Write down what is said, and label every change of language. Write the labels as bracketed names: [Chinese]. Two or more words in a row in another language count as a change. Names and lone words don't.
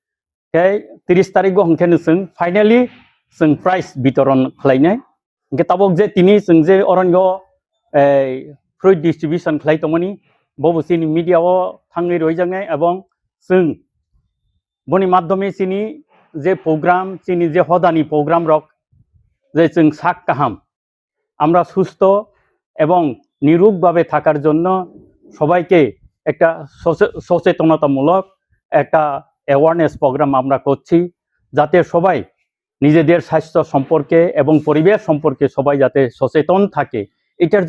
[Bodo] 30 तारिख हंखेनो जों फाइनाली जों प्राइज वितरण खालायनाय ताबक जे दिनै जों जे अरनियाव [English] fruit distribution [Bodo] खालाय दंमोन बबो जोंनि मिडियाव थाङै रयजाङै एवं जों बनि माध्यमे जोंनि जे प्रग्राम जोंनि जे हदानि प्रग्राम रक जे जों साक काहाम [Bangla] আমরা সুস্থ এবং নিরোগভাবে থাকার জন্য সবাইকে একটা সচেতনতামূলক একটা অ্যাওয়ারনেস প্রোগ্রাম আমরা করছি যাতে সবাই নিজেদের স্বাস্থ্য সম্পর্কে এবং পরিবেশ সম্পর্কে সবাই যাতে সচেতন থাকে এটার